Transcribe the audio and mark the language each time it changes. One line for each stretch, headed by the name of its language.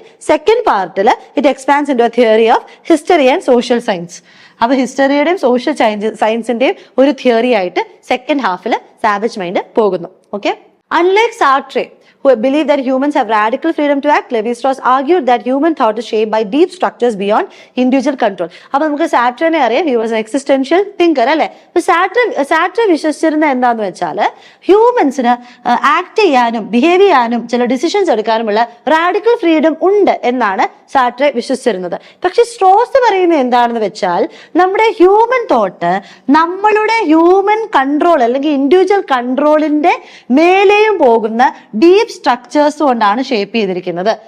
English: Second പാർട്ടിൽ it expands into a theory of history and social science.
Malayalam: അപ്പൊ ഹിസ്റ്ററിയുടെയും social സയൻസിന്റെയും ഒരു theory ആയിട്ട് second ഹാഫിൽ savage mind പോകുന്നു.
English: Okay, unlike Sartre, who believed that humans have radical freedom to act, Levi-Strauss argued that human thought is shaped by deep structures beyond individual control.
Malayalam: അപ്പൊ നമുക്ക് സാട്രനെ അറിയാം,
English: he was an existential thinker
Malayalam: അല്ലെ. അപ്പൊ സാട്ര വിശ്വസിച്ചിരുന്ന എന്താന്ന് വെച്ചാല് ഹ്യൂമൻസിന് act ചെയ്യാനും behave ചെയ്യാനും ചില ഡിസിഷൻസ് എടുക്കാനുമുള്ള റാഡിക്കൽ ഫ്രീഡം ഉണ്ട് എന്നാണ് സാട്രെ വിശ്വസിച്ചിരുന്നത്. പക്ഷെ സ്ട്രോസ് പറയുന്നത് എന്താണെന്ന് വെച്ചാൽ നമ്മുടെ ഹ്യൂമൻ തോട്ട് നമ്മളുടെ ഹ്യൂമൻ കൺട്രോൾ അല്ലെങ്കിൽ ഇൻഡിവിജ്വൽ കൺട്രോളിന്റെ മേലെയും പോകുന്ന ഡീപ് സ്ട്രക്ചേഴ്സ് കൊണ്ടാണ് ഷേപ്പ് ചെയ്തിരിക്കുന്നത്.